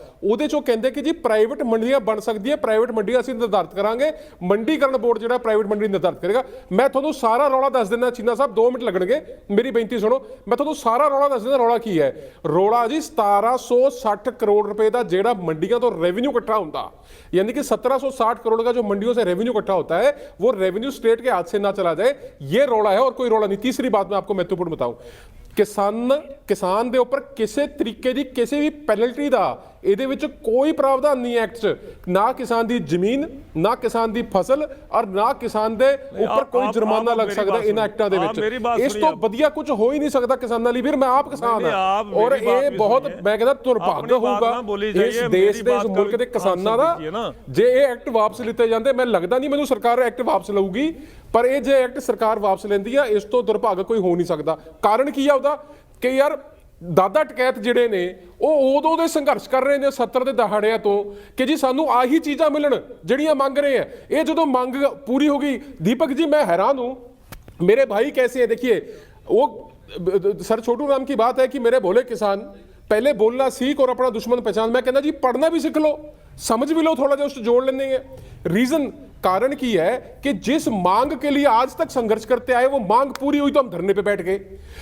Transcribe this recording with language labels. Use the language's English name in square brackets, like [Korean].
[Punjabi] ਉਹਦੇ ਚੋਂ ਕਹਿੰਦੇ ਕਿ ਜੀ ਪ੍ਰਾਈਵੇਟ ਮੰਡੀਆਂ ਬਣ ਸਕਦੀ ਹੈ, ਪ੍ਰਾਈਵੇਟ ਮੰਡੀਆਂ ਅਸੀਂ ਨਿਰਧਾਰਿਤ ਕਰਾਂਗੇ, ਮੰਡੀਕਰਨ ਬੋਰਡ ਜਿਹੜਾ ਪ੍ਰਾਈਵੇਟ ਮੰਡੀ ਨਿਰਧਾਰਿਤ ਕਰੇਗਾ। ਮੈਂ ਤੁਹਾਨੂੰ ਸਾਰਾ ਰੌਲਾ ਦੱਸ ਦਿੰਦਾ ਚੀਨਾ ਸਾਹਿਬ, 2 ਮਿੰਟ ਲੱਗਣਗੇ, ਮੇਰੀ ਬੇਨਤੀ ਸੁਣੋ। ਮੈਂ ਤੁਹਾਨੂੰ ਸਾਰਾ ਰੌਲਾ ਦੱਸ ਦਿੰਦਾ। ਰੌਲਾ ਕੀ ਹੈ? ਰੌਲਾ ਜੀ 1760 ਕਰੋੜ [Hindi] रुपए का जेड़ा मंडियों तो रेवेन्यू इकट्ठा होता, यानी कि 1760 करोड़ का जो मंडियों से रेवेन्यू इकट्ठा होता है वो रेवेन्यू स्टेट के हाथ से ना चला जाए, ये रौला है और कोई रौला नहीं। तीसरी बात मैं आपको महत्वपूर्ण बताऊं, [Punjabi] किसान ਦੇ ਉੱਪਰ ਕਿਸੇ ਤਰੀਕੇ ਦੀ ਕਿਸੇ ਵੀ ਪੈਨਲਟੀ ਦਾ ਇਹਦੇ ਵਿੱਚ ਕੋਈ ਪ੍ਰਾਵਧਾਨ ਨਹੀਂ ਐਕਟ 'ਚ, ਨਾ ਕਿਸਾਨ ਦੀ ਜ਼ਮੀਨ, ਨਾ ਕਿਸਾਨ ਦੀ ਫਸਲ ਔਰ ਨਾ ਕਿਸਾਨ ਦੇ ਉੱਪਰ ਕੋਈ ਜੁਰਮਾਨਾ ਲੱਗ ਸਕਦਾ ਇਹਨਾਂ ਐਕਟਾਂ ਦੇ ਵਿੱਚ। ਇਸ ਤੋਂ ਵਧੀਆ ਕੁਝ ਹੋ ਹੀ ਨਹੀਂ ਸਕਦਾ ਕਿਸਾਨਾਂ ਲਈ। ਵੀਰ ਮੈਂ ਆਪ ਕਿਸਾਨ ਹਾਂ ਔਰ ਇਹ ਬਹੁਤ ਮੈਂ ਕਹਿੰਦਾ ਦੁਰਭਾਗ ਹੋਊਗਾ ਇਸ ਦੇਸ਼ ਦੇ ਇਸ ਮੁਲਕ ਦੇ ਕਿਸਾਨਾਂ ਦਾ ਜੇ ਇਹ ਐਕਟ ਵਾਪਸ ਲਿੱਤੇ ਜਾਂਦੇ। ਮੈਨੂੰ ਲੱਗਦਾ ਨਹੀਂ ਮੈਨੂੰ ਸਰਕਾਰ ਐਕਟ ਵਾਪਸ ਲਊਗੀ, ਪਰ ਇਹ ਜੇ ਐਕਟ ਸਰਕਾਰ ਵਾਪਸ ਲੈਂਦੀ ਆ ਇਸ ਤੋਂ ਦੁਰਭਾਗ ਕੋਈ ਹੋ ਨਹੀਂ ਸਕਦਾ। ਕਾਰਨ ਕੀ ਆ ਉਹਦਾ ਕਿ ਯਾਰ ਦਾਦਾ ਟਕੈਤ ਜਿਹੜੇ ਨੇ ਉਹ ਉਦੋਂ ਦੇ ਸੰਘਰਸ਼ ਕਰ ਰਹੇ ਨੇ 70 ਦੇ ਦਹਾੜਿਆਂ ਤੋਂ ਕਿ ਜੀ ਸਾਨੂੰ ਆਹੀ ਚੀਜ਼ਾਂ ਮਿਲਣ ਜਿਹੜੀਆਂ ਮੰਗ ਰਹੇ ਆ। ਇਹ ਜਦੋਂ ਮੰਗ ਪੂਰੀ ਹੋ ਗਈ [Hindi] दीपक जी मैं हैरान हूँ, मेरे भाई कैसे है। देखिए वो सर छोटू राम की बात है कि मेरे भोले किसान पहले बोलना सीख और अपना दुश्मन पहचान। मैं कहना जी पढ़ना भी सीख लो, समझ भी लो, थोड़ा जो उससे जोड़ लेंगे। रीजन कारण की है कि जिस मांग के लिए आज तक संघर्ष करते आए वो मांग पूरी हुई तो हम धरने पे बैठ गए।